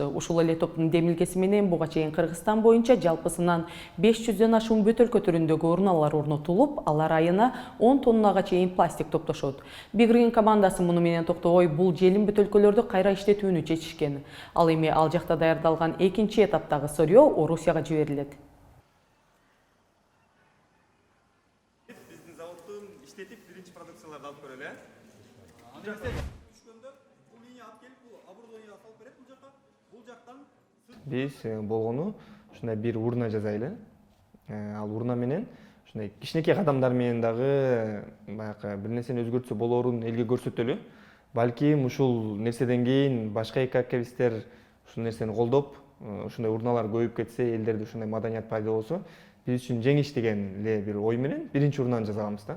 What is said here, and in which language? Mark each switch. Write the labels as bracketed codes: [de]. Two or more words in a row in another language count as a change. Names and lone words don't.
[ky] Ушул эле топтун демилгеси менен буга чейин Кыргызстан боюнча жалпысынан 500дөн ашуун бөтөлкө түрүндөгү урналар орнотулуп, алар айына 10 тоннага чейин пластик топтошот. Бигрин командасы муну менен токтобой бул желим бөтөлкөлөрдү кайра иштетүүнү чечишкен. Ал эми ал жакта даярдалган экинчи этаптагы сырьё Орусияга жиберилет. Иштетип биринчи продукцияларда алып көрөлү. Biz болгону ушундай бир урна жазайлы. Ал урна менен ушундай кичинекей кадамдар менен дагы баягы бир нерсени өзгөртсө болоорун элге көрсөтөлү. Балким ушул нерседен кийин башка экоактивисттер ушул нерсени колдоп, ушундай урналар көбөйүп кетсе, элдерде ушундай маданият пайда болсо, биз үчүн жеңиш деген эле бир ой менен биринчи урнаны жасаганбыз да.